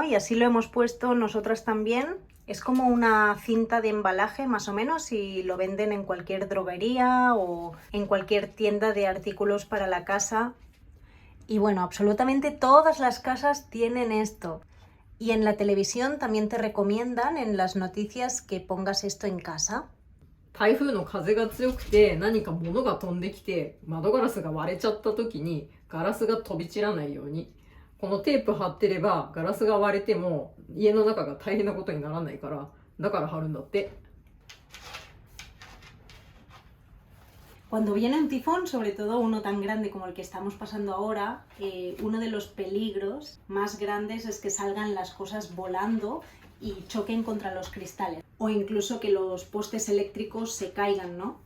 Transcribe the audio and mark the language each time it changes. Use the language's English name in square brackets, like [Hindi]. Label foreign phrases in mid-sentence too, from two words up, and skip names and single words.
[Spanish] Y así lo hemos puesto nosotras también. Es como una cinta de embalaje más o menos y lo venden en cualquier droguería o en cualquier tienda de artículos para la casa. Y bueno, absolutamente todas las casas tienen esto. Y en la televisión también te recomiendan en las noticias que pongas esto en casa. [Japanese] 台風の風が強くて何か物が飛んできて窓ガラスが割れちゃった時にガラスが飛び散らないようにこのテープ貼ってればガラスが割れても家の中が大変なことにならないからだから貼るんだって。 [Spanish] Cuando viene un tifón, sobre todo uno tan grande como el que estamos pasando ahora, uno de los peligros más grandes es que salgan las cosas volando y choquen contra los cristales o incluso que los postes eléctricos se caigan, ¿no?